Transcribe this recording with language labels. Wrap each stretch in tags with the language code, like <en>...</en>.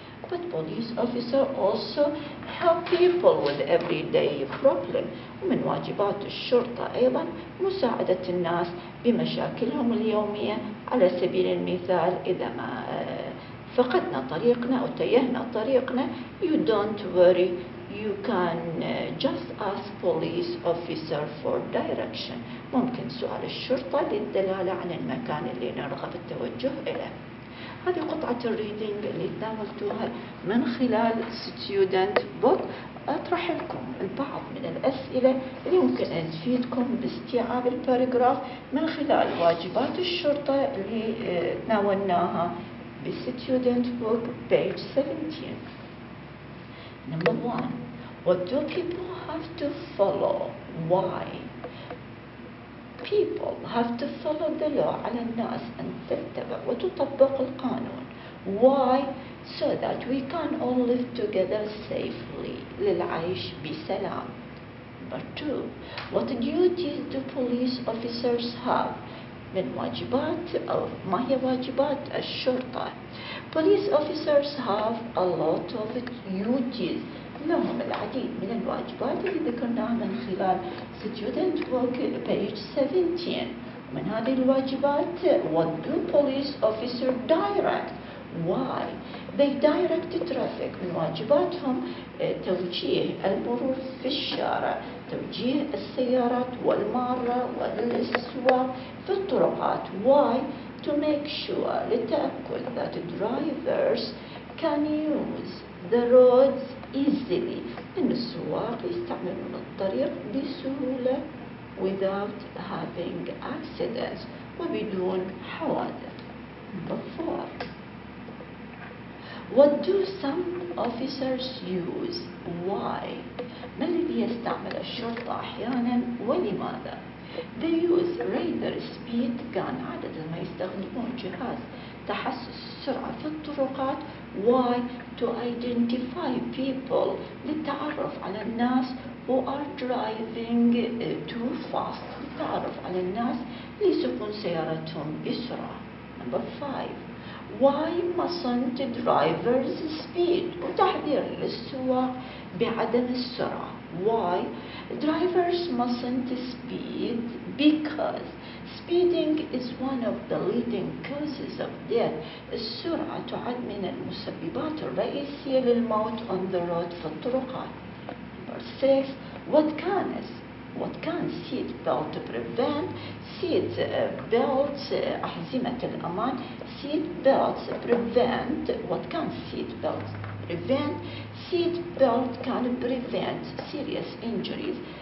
<en>But police officer also help people with everyday problem.</en> <ar>ومن واجبات الشرطة أيضا مساعدة الناس بمشاكلهم اليومية. على سبيل المثال إذا ما فقدنا طريقنا أو تيهنا طريقنا,</ar> <en>you don't worry, you can just ask police officer for direction.</en> <ar>ممكن سؤال الشرطة للدلالة عن المكان اللي نرغب التوجه إليه. هذه قطعة الريدنج اللي تناولتوها من خلال student book. أطرح لكم البعض من الأسئلة اللي ممكن أن تفيدكم باستيعاب الباراجراف من خلال واجبات الشرطة اللي تناولناها بالstudent book page 17.</ar> <en>Number 1. What do people have to follow? Why? People have to follow the law.</en> <ar>على الناس أن تتبع وتطبق القانون.</ar> <en>Why? So that we can all live together safely.</en> <ar>للعيش بسلام.</ar> <en>Number 2. What duties do police officers have?</en> <ar>من واجبات أو ما هي واجبات الشرطة.</ar> <en>Police officers have a lot of duties.</en> <ar>لهم العديد من الواجبات اللي ذكرناها من خلال student book page 17. ومن هذه الواجبات,</ar> <en>what do police officers direct? Why? They direct traffic.</en> <ar>من واجباتهم توجيه المرور في الشارع, توجيه السيارات والمارة والسواق في الطرقات.</ar> <en>Why? To make sure,</en> <ar>للتأكد</ar> <en>that drivers can use the roads easily.</en> <ar>إن السواق يستعملون الطريق بسهولة</ar> <en>without having accidents,</en> <ar>وبدون حوادث.</ar> <en>Number 4. What do some officers use? Why?</en> <ar>ما الذي يستعمل الشرطة أحيانا ولماذا؟</ar> <en>They use radar speed gun.</en> <ar>عادة ما يستخدمون جهاز تحسس السرعة في الطرقات.</ar> <en>Why? To identify people,</en> <ar>للتعرف على الناس</ar> <en>who are driving too fast,</en> <ar>للتعرف على الناس اللي يسوقون سيارتهم بسرعة.</ar> <en>Number 5. Why mustn't drivers speed?</en> <ar>وتحذير للسواق بعدم السرعة.</ar> <en>Why? Drivers mustn't speed because speeding is one of the leading causes of death.</en> <ar>السرعة تعد من المسببات الرئيسية للموت</ar> <en>on the road</en> <ar>في الطرقات.</ar> <en>Number 6. What can seat belt prevent? Seat belts,</en> <ar>أحزمة الأمان.</ar> <en>Seat belts prevent. What can seat belts prevent? Seat belt can prevent serious injuries.</en>